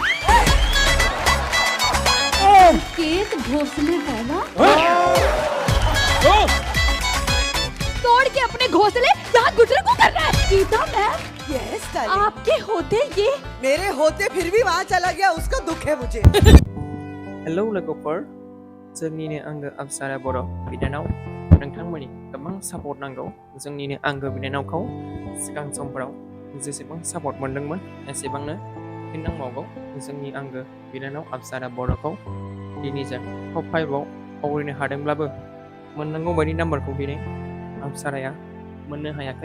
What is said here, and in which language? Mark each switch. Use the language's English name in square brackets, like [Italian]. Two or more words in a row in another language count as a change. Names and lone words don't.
[Hindi] केक घोंसले वाला तोड़ के अपने घोंसले यहाँ गुजर को कर रहा है। गीता मैम यस आपके होते ये मेरे होते फिर भी वहाँ चला गया, उसका दुख है मुझे। [Bodo] हेलौ लोगोफोर, जोंनिनो आंगो अपसारा बर' बिनानाव, नोंथांमोननि गोबां सापर्ट नांगौ। जोंनिनो आंगो बिनानावखौ सिगां समफोराव जेसेबां सापर्ट मोनदोंमोन एसेबांनो फिन नांबावगौ। जोंनि आंगो बिनानाव अपसारा बर'खौ दिनैजों टप 5आव आवग्रिनो हादोंब्लाबो मोननांगौ बायदि नाम्बारखौ दिनै अपसाराया मोननो हायाखै।